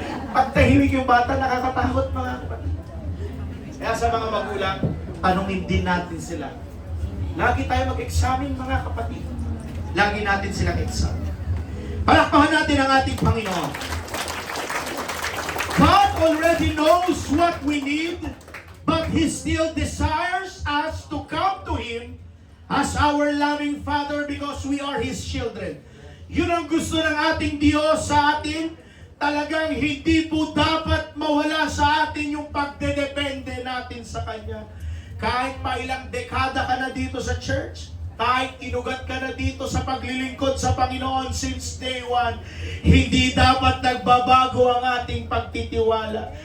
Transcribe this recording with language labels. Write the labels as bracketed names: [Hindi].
[Filipino] Pag tahimik yung bata, nakakatakot, mga kapatid. Kaya sa mga magulang, tanungin din natin sila. Lagi tayo mag-examine, mga kapatid. Lagi natin silang examine. Palakpakan natin ang ating Panginoon. [English] God already knows what we need, but He still desires us to come to Him as our loving Father because we are His children. [Filipino] Yun ang gusto ng ating Diyos sa atin. Talagang hindi po dapat mawala sa atin yung pagdedepende natin sa Kanya. Kahit pa ilang dekada ka na dito sa church, kahit inugat ka na dito sa paglilingkod sa Panginoon [English] since day one, [Filipino] hindi dapat nagbabago ang ating pagtitiwala.